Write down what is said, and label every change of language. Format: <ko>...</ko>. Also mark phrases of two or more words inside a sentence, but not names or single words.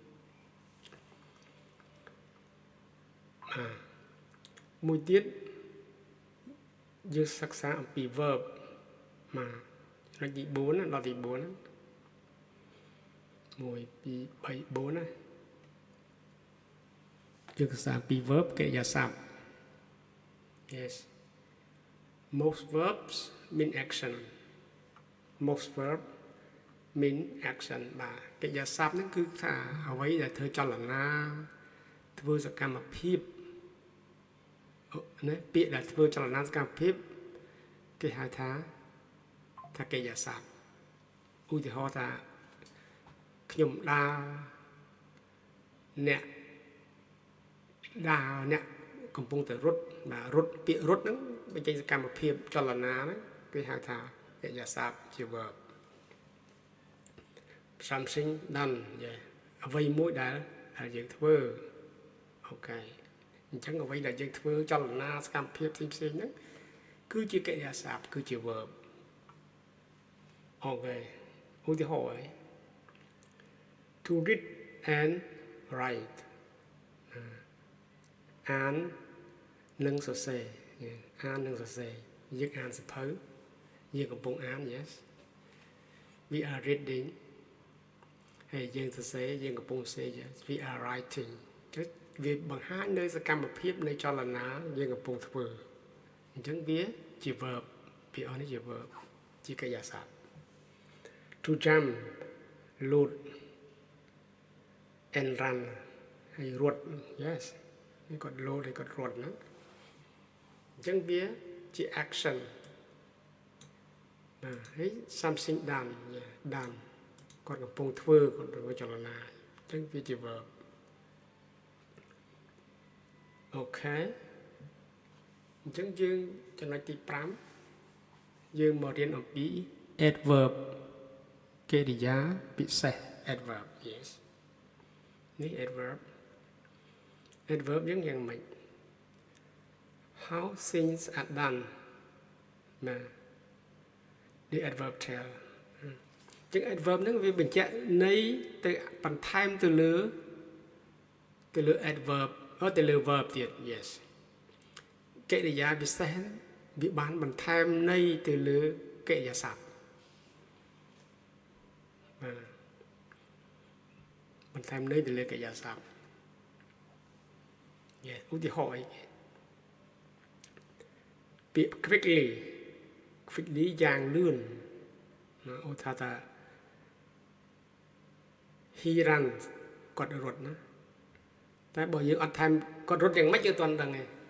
<km>មួយទៀតយើងសិក្សាអំពី verb លេខទី4ណាដល់ទី4ណា1 2 3 4ណា យើងសិក្សាពី verb កិរិយាសព្ទ</km> <en>yes most verbs mean action most verb mean action</en> <km>បាទកិរិយាសព្ទហ្នឹងគឺថាអ្វីដែលធ្វើចលនាធ្វើសកម្មភាព ណាពាក្យដែលធ្វើចលនាសកម្មភាពគេហៅថាកិរិយាសព្ទឧទាហរណ៍ថាខ្ញុំដើរអ្នក កំពុងតែរត់បាទរត់ពាក្យរត់ហ្នឹងបញ្ចេញសកម្មភាពចលនាហ្នឹងគេហៅថាកិរិយាសព្ទជា</km> <en>verb something done</en> <km>អ្វីមួយដែលយើងធ្វើអូខេអញ្ចឹងអ្វីដែលយើងធ្វើចលនាសកម្មភាពផ្សេងៗហ្នឹងគឺជាកិរិយាសព្ទគឺជា verb អូខេឧទាហរណ៍</km> <en>to read and write</en> <km>អាននិងសរសេរអាននិងសរ សេរយើងអានសៀវភៅយើងកំពុងអាន</km> <en>yes we are reading</en> <km>ហើយយើងសរសេរយើងកំពុងសរសេរ</km> <en>yes we are writing</en> <km>វាបង្ហាញនៅសកម្មភាពនៃចលនាយើងកំពុងធ្វើអញ្ចឹងវាជា verb ពាក្យអស់នេះជា verb ជាកិរិយាសព្ទ</km> <en>to jump load and run</en> <km>ហើយរត់ yes នេះគាត់ load ហើយគាត់រត់ណាអញ្ចឹងវាជា action ហើយ</km> <en>something done done</en> <km>គាត់កំពុងធ្វើគាត់ធ្វើចលនាអញ្ចឹងវាជា verb អូខេអញ្ចឹងយើងចំណុចទី5យើងមករៀនអំពី adverb កិរិយាពិសេស</km> <en>adverb yes</en> <km>នេះ adverb យើងយ៉ាងម៉េច</km> <en>how things are done</en> <km>ណា</km> <en>the adverb tell</en> <km>ចឹង adverb ហ្នឹងវាបញ្ជាក់ន័យទៅបន្ថែមទៅលើ adverb ទៅលើ verb ទៀត yes កិរិយាពិសេសវាបានបន្ថែមន័យទៅលើកិរិយាសព្ទ បន្ថែមន័យទៅលើកិរិយាសព្ទ yes ឧទាហរណ៍អីពាក្យ quickly យ៉ាងលឿនណាឧទាហរណ៍ថា</km> <en>he runs</en> <km>គាត់រត់ណាតែបើយើងអត់ថែមគាត់រត់យ៉ាងម៉េចយើងអត់ដឹងទេ</km>